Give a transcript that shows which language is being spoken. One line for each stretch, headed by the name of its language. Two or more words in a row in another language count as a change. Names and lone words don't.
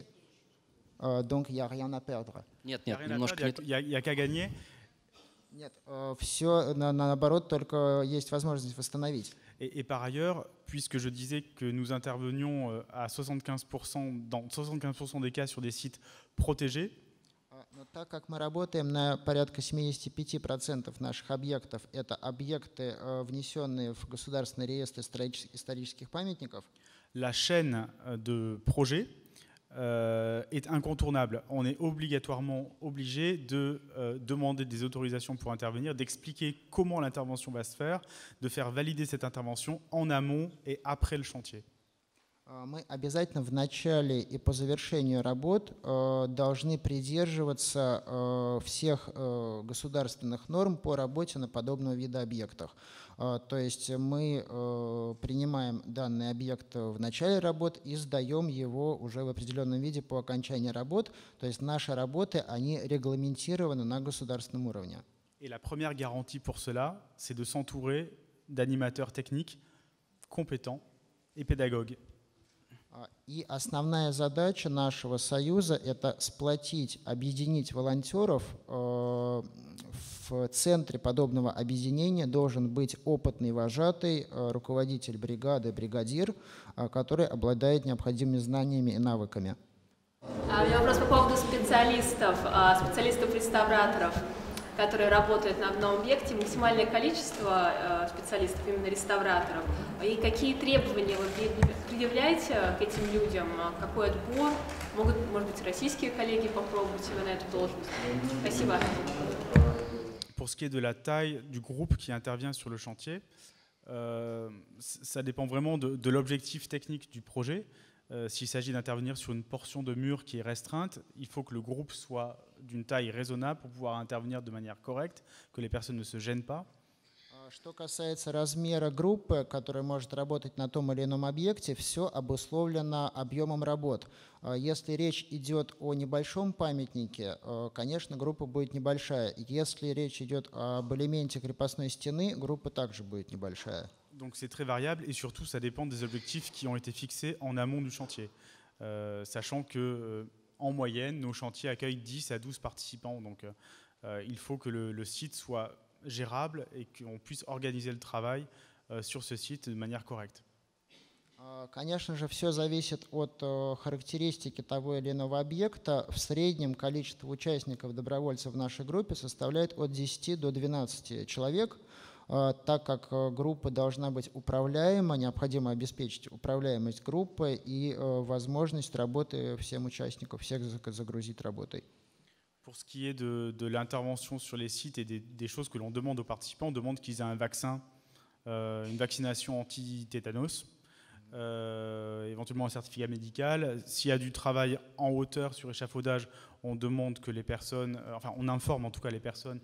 French: Donc, il n'y a rien à perdre.
Russian: Нет, немножко не так.
French: Il y a qu'à gagner.
Russian: Нет, все наоборот, только есть возможность восстановить.
French: Et par ailleurs, puisque je disais que nous intervenions à 75%, dans 75% des cas sur des sites protégés,
Russian: но так как мы работаем на порядка 75% наших объектов, это объекты, внесенные в Государственный реестр исторических памятников,
French: la chaîne de projet est incontournable. On est obligatoirement obligé de demander des autorisations pour intervenir, d'expliquer comment l'intervention va se faire, de faire valider cette intervention en amont et après le chantier.
Russian: Мы обязательно в начале и по завершению работ должны придерживаться всех государственных норм по работе на подобного вида объектах. То есть мы принимаем данный объект в начале работ и сдаем его уже в определенном виде по окончании работ. То есть наши работы, они регламентированы на государственном уровне.
French: Et la première garantie pour cela, c'est de s'entourer d'animateurs techniques compétents et pédagogues.
Russian: И основная задача нашего союза – это сплотить, объединить волонтеров. В центре подобного объединения должен быть опытный вожатый, руководитель бригады, бригадир, который обладает необходимыми знаниями и навыками. У меня вопрос по поводу специалистов-реставраторов, которые работают на одном объекте, максимальное количество специалистов, именно реставраторов, и какие требования вы предъявляете к этим людям, какой отбор, могут, может быть, российские коллеги попробовать себя на эту должность. Спасибо.
French: Pour ce qui est de la taille du groupe qui intervient sur le chantier, ça dépend vraiment de l'objectif technique du projet. S'il s'agit d'intervenir sur une portion de mur qui est restreinte, il faut que le groupe soit d'une taille raisonnable pour pouvoir intervenir de manière correcte, que les personnes ne se gênent pas.
Russian: Что касается размера группы, которая может работать на том или ином объекте, все обусловлено объемом работ. Если речь идет о небольшом памятнике, конечно, группа будет небольшая. Если речь идет об элементе крепостной стены, группа также будет небольшая.
French: Donc c'est très variable et surtout ça dépend des objectifs qui ont été fixés en amont du chantier. Sachant que en moyenne, nos chantiers accueillent 10 à 12 participants. Donc il faut que le site soit gérable et qu'on puisse organiser le travail sur ce site de manière correcte.
Russian: Конечно же, все зависит от характеристики того или иного объекта. В среднем количество участников, добровольцев в нашей группе составляет от 10 до 12 человек. Так как группа должна быть управляема, необходимо обеспечить управляемость группы и возможность работы всем участникам, всех загрузить работой.
French: Pour ce qui est de l'intervention sur les sites et des choses que l'on demande aux participants, on demande qu'ils aient un vaccin, une vaccination anti-tétanos, éventuellement un certificat médical. S'il y a du travail en hauteur sur échafaudage, on demande que les personnes, enfin on informe en tout cas les personnes.